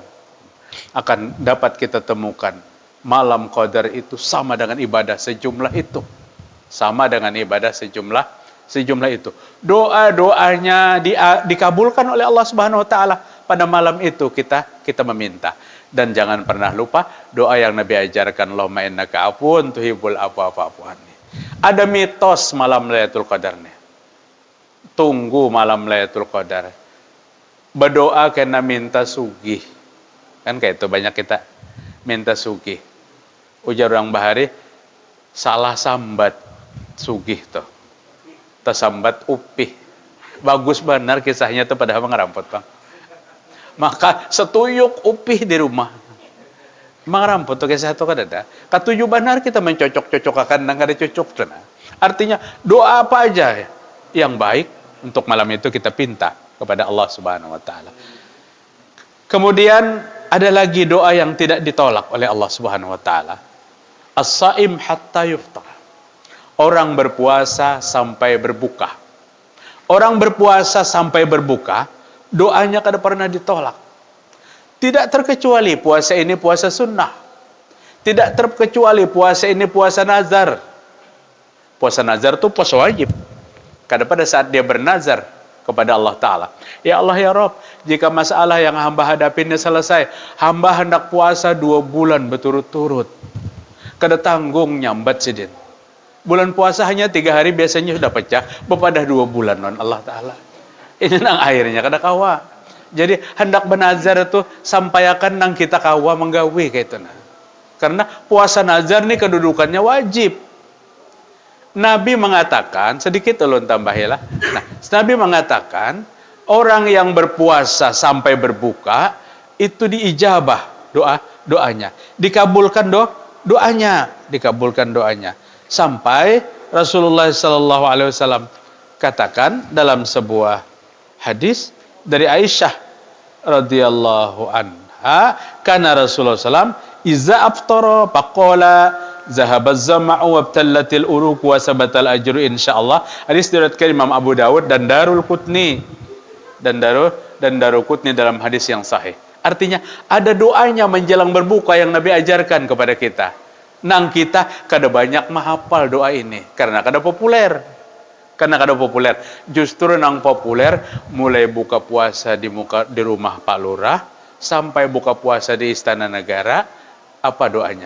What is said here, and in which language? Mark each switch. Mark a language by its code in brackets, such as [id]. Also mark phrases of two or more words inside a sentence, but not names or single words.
[id] Akan dapat kita temukan malam Qadar itu sama dengan ibadah sejumlah itu. Sama dengan ibadah sejumlah itu. Doa-doanya dikabulkan oleh Allah [ar] سبحانه وتعالى. [id] Pada malam itu kita meminta. Dan jangan pernah lupa doa yang Nabi ajarkan, [ar] اللهم إنك عفو تحب العفو فاعف عني. [id] Ada mitos malam Lailatul Qadar nih. Tunggu malam Lailatul Qadar. [bjn] Berdoa kena minta sugih. Kan kayak itu banyak kita minta sugih. Ujar orang Bahari, salah sambat sugih tuh. Tersambat upih. Bagus benar kisahnya tuh padahal ngerampot Bang. Maka setuyuk upih di rumah. Mangarampot tuh kisah itu kan ada. Katuju benar kita mencocok-cocokakan dan kada cocok tuh. [id] Artinya doa apa aja yang baik untuk malam itu kita pinta kepada Allah [ar] سبحانه وتعالى. [id] Kemudian ada lagi doa yang tidak ditolak oleh Allah [ar] سبحانه وتعالى. الصائم حتى يفطر. [id] Orang berpuasa sampai berbuka. Orang berpuasa sampai berbuka, doanya kada pernah ditolak. Tidak terkecuali puasa ini puasa sunnah. Tidak terkecuali puasa ini puasa nazar. Puasa nazar itu puasa wajib. Kada pada saat dia bernazar kepada Allah Ta'ala. [ar] يا الله يا رب, [id] jika masalah yang hamba hadapi ini selesai, hamba hendak puasa 2 bulan berturut-turut. [bjn] Kada tanggung nyambat sidin. Bulan puasa hanya 3 hari biasanya sudah pecah, bepadah 2 bulan non Allah Ta'ala. Ini nang akhirnya kada kawa. Jadi hendak benazar itu sampaikan nang kita kawa menggawi kayak itu nah. [id] Karena puasa nazar ini kedudukannya wajib. Nabi mengatakan, sedikit ulun tambahilah. Nah, Nabi mengatakan orang yang berpuasa sampai berbuka itu diijabah doanya. Dikabulkan doanya. Sampai Rasulullah [ar] صلى الله عليه وسلم [id] katakan dalam sebuah hadis dari Aisyah [ar] رضي الله عنها, كان رسول الله سلم إذا أفطر فقال ذهب الظمأ وابتلت العروق وثبت الأجر إن شاء الله. [id] Hadis diriwayatkan Imam Abu Dawud dan Darul Qutni dan Darul Qutni dalam hadis yang sahih. Artinya ada doanya menjelang berbuka yang Nabi ajarkan kepada kita. [bjn] Nang kita kada banyak menghafal doa ini karena kada populer. [id] Justru nang populer mulai buka puasa di rumah Pak Lurah sampai buka puasa di Istana Negara, apa doanya?